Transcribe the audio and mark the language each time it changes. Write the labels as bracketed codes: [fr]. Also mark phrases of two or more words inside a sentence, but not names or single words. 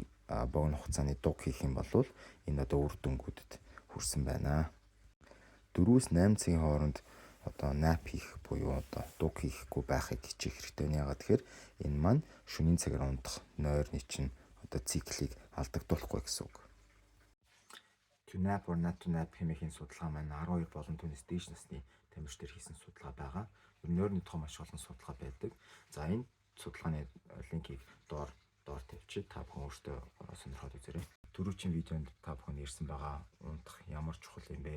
[mn] Богино хугацааны дуг хийх юм бол энэ үр дүнгуудад хүрсэн байна. 4-8 цагийн хооронд nap хийх буюу дуг хийхгүй байхыг хичээх хэрэгтэй. Яагаад тэгэхээр энэ маань шөнийн цагаар унтах нойрны чинь циклийг алдагдуулахгүй гэсэн үг. [en] To nap or not to nap [mn] хэмээхийн судалгаа маань 12 болон түүнээс дээш насны тамирч нар хийсэн судалгаа байгаа. Нойрны тухай маш олон судалгаа байдаг. За энэ судалгааны линкийг доор тавьчих. Та бүхэн өөртөө сонирхоод үзээрэй. Түрүүчийн видеонд та бүхэн ярьсан байгаа унтах ямар чухал юм бэ?